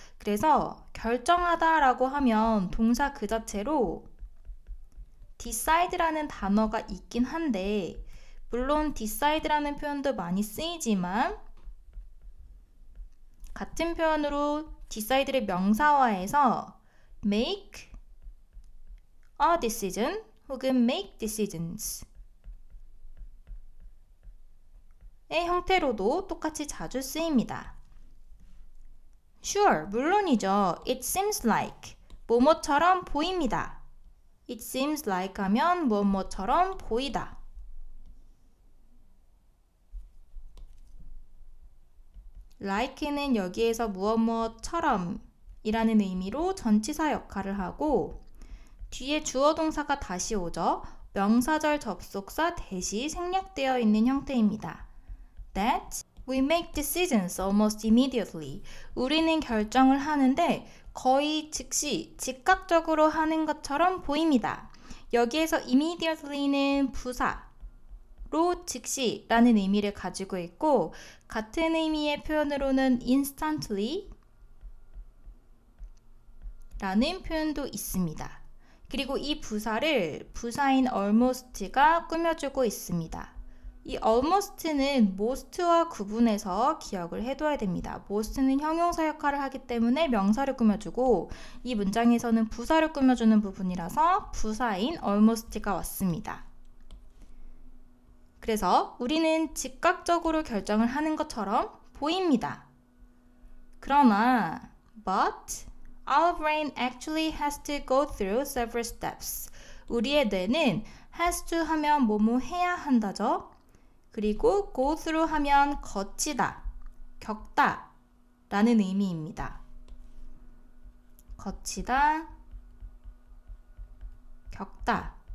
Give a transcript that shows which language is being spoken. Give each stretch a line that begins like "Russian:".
Korean: 그래서 결정하다라고 하면 동사 그 자체로 decide라는 단어가 있긴 한데 물론 decide라는 표현도 많이 쓰이지만 같은 표현으로 decide를 명사화해서 make a decision 혹은 make decisions 의 형태로도 똑같이 자주 쓰입니다.
English: Sure,
Korean: 물론이죠.
English: It seems like
Korean: 뭐뭐처럼 보입니다.
English: It seems like
Korean: 하면 뭐뭐처럼 보이다. like는 여기에서 무엇무엇처럼 이라는 의미로 전치사 역할을 하고 뒤에 주어 동사가 다시 오죠. 명사절 접속사 대시 생략되어 있는 형태입니다.
English: That we make decisions almost immediately.
Korean: 우리는 결정을 하는데 거의 즉시, 즉각적으로 하는 것처럼 보입니다. 여기에서 immediately는 부사 로 즉시라는 의미를 가지고 있고 같은 의미의 표현으로는 instantly 라는 표현도 있습니다. 그리고 이 부사를 부사인 almost가 꾸며주고 있습니다. 이 almost는 most와 구분해서 기억을 해둬야 됩니다. most는 형용사 역할을 하기 때문에 명사를 꾸며주고 이 문장에서는 부사를 꾸며주는 부분이라서 부사인 almost가 왔습니다. 그래서 우리는 즉각적으로 결정을 하는 것처럼 보입니다.
English: 그러나 but our brain actually has to go through several steps.
Korean: 우리의 뇌는 has to 하면 뭐뭐 해야 한다죠. 그리고 go through 하면 거치다, 겪다 라는 의미입니다. 거치다, 겪다.